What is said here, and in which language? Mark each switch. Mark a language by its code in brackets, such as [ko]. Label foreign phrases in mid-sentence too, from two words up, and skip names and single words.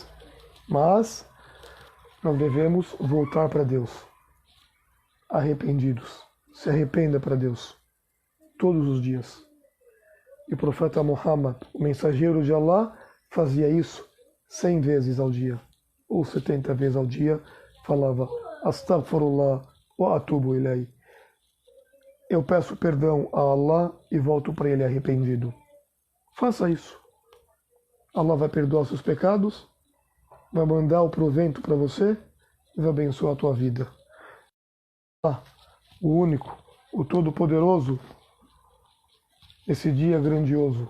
[pt] Mas nós devemos voltar para Deus, arrependidos. Se arrependa para Deus, todos os dias. E o profeta Muhammad, o mensageiro de Allah, fazia isso 100 vezes ao dia, ou 70 vezes ao dia, falava, [ar] أستغفر الله وأتوب إليه. [pt] Eu peço perdão a Allah e volto para Ele arrependido. Faça isso. Allah vai perdoar seus pecados, vai mandar o provento para você e vai abençoar a tua vida. Ah, o único, o todo-poderoso, esse dia é grandioso.